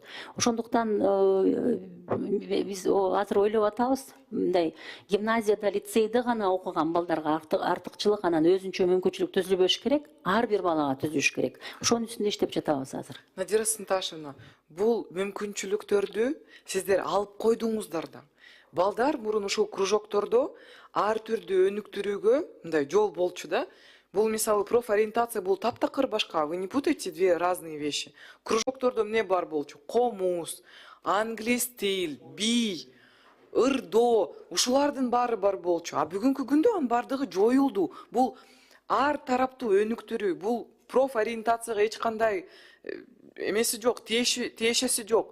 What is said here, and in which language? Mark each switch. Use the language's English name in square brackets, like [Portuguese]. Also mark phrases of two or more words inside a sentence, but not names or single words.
[Kyrgyz] Ошондуктан биз азыр ойлоп атабыз, мындай гимназияда, лицейде гана окуган балдарга артыкчылык, анан өзүнчө мүмкүнчүлүк түзүлбөш керек, ар бир балага түзүш керек. Ошонун үстүндө иштеп жатабыз азыр. Надира Сынташевна, бул мүмкүнчүлүктөрдү сиздер алып койдуңуздар да. Балдар мурун ушул кружоктордо ар түрдүү өнүктүрүүгө мындай жол болчу да. Бул мисалы профориентация, бул таптакыр башка. [Russian] Вы не путайте две разные вещи. [Kyrgyz] Кружоктордо эмне бар болчу? Комуз, англис тил, бий, ырдоо ушулардын баары бар болчу. А бүгүнкү күндө анын бардыгы жоюлду. Бул ар тараптуу өнүктүрүү, бул профориентацияга эч кандай эмеси жок, тиешеси жок.